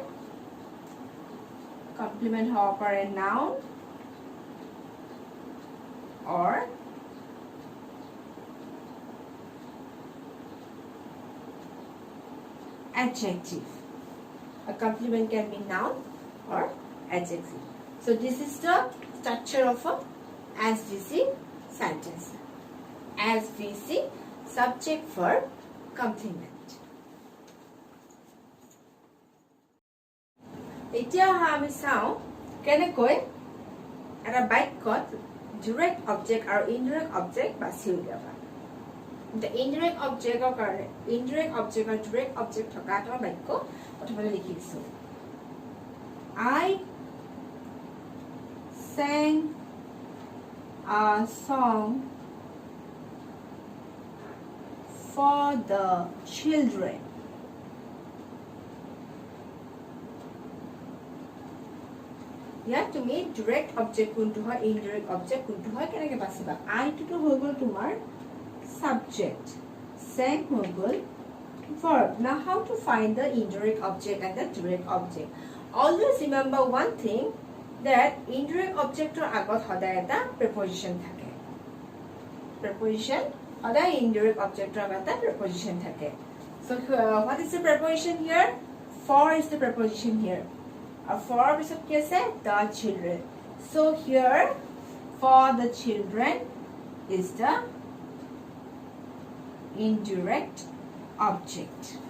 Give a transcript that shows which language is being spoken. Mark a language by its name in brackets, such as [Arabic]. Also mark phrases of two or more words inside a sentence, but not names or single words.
[English] Complement [Assamese] হ'ব পাৰে [English] noun or adjective. A complement can be noun or adjective. So this is the structure of a SVC sentence. SVC, subject verb complement. [Assamese] এতিয়া আমি চাও কেনেকৈ এটা বাক্যত [English] direct object [Assamese] আৰু [English] indirect object [Assamese] বাছি উলিয়াবা। [English] The indirect object [Assamese] কাৰণে [English] indirect object [Assamese] আৰু [English] direct object [Assamese] থকা এটা বাক্য প্ৰথমতে লিখি দিছো। [English] I sang a song for the children. Yeah, to me direct object [Assamese] কোনটো হয়, [English] indirect object [Assamese] কোনটো হয়, কেনেকৈ বাছিবা? I to hoy gol tumar subject, sang hoy gol verb. [English] Now how to find the indirect object and the direct object? Always remember one thing, that indirect object [Assamese] ৰ আগত সদায় এটা preposition থাকে. Preposition hoday [English] indirect object [Assamese] or agot eta preposition thake. [English] So what is the preposition here? For is the preposition here. A for is the children. So here for the children is the indirect object.